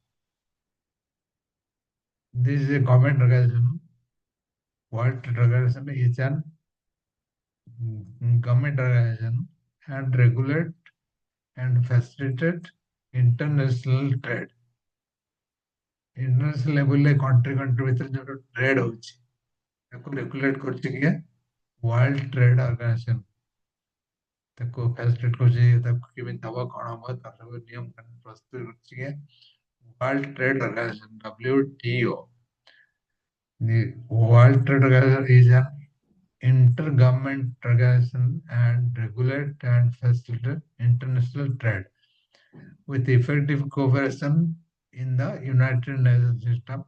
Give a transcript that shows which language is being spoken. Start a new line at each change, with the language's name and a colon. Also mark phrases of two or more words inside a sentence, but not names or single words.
English: This is a government organization. World Trade Organization is an government organization and regulate and facilitate international trade. International level
Odia: रे
English: country country
Odia: ଭିତରେ ଯୋଉ trade ହଉଛି ତାକୁ regulate କରୁଛି କିଏ? World Trade Organization ତାକୁ facilitate କରୁଛି ତାକୁ କେମିତି ହବ କଣ ହବ ତାର ସବୁ ନିୟମ କାନୁନ ପ୍ରସ୍ତୁତ କରୁଛି କିଏ? World Trade Organization WTO.
English: The World Trade Organization is an intergovernment organization and regulate and facilitate international trade with effective cooperation in the United Nations system.